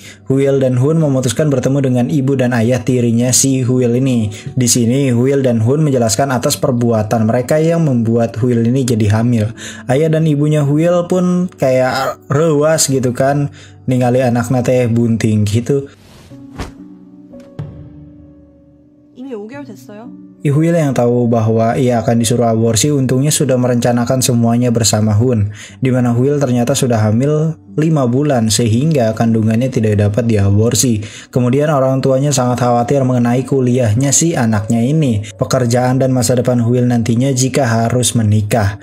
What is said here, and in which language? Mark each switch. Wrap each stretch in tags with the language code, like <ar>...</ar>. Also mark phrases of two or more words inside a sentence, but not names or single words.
<id>Hu-il dan Hun memutuskan bertemu dengan ibu dan ayah tirinya si Hu-il ini. Di sini Hu-il dan Hun menjelaskan atas perbuatan mereka yang membuat Hu-il ini jadi hamil. Ayah dan ibunya Hu-il pun kayak rewas gitu kan,</id> <su>ningali anaknya teh bunting gitu.</su> <ko>이미 5개월 됐어요.</ko> <id>Hu-il yang tahu bahwa ia akan disuruh aborsi untungnya sudah merencanakan semuanya bersama Hun, di mana Hu-il ternyata sudah hamil 5 bulan sehingga kandungannya tidak dapat diaborsi. Kemudian orang tuanya sangat khawatir mengenai kuliahnya si anaknya ini, pekerjaan dan masa depan Hu-il nantinya jika harus menikah.</id>